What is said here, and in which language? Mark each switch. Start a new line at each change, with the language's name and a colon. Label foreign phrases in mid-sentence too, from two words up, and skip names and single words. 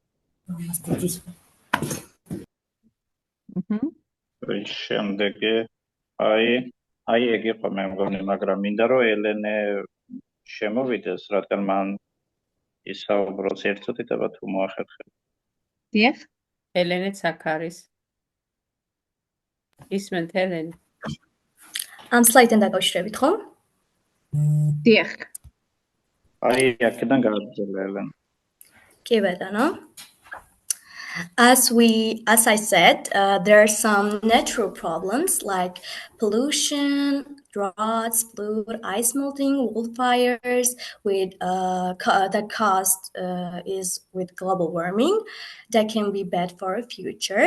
Georgian: შემდეგი აი ეგ იყო მე მგონი, მაგრამ მინდა რომ ელენე შემოვიდეს, რადგან მან ისაუბროს ერთ წუთით, აბა თუ მოახერხებ. დიახ. ელენეც აქ არის. ისმენთ ელენე. ამ სლაიდთან დაკავშირებით, ხო? დიახ. აი აქედან გააგრძელე ელენე. კი ბატონო.
English: As I said, there are some natural problems like pollution, droughts, flood, ice melting, wildfires that caused is with global warming that can be bad for the future.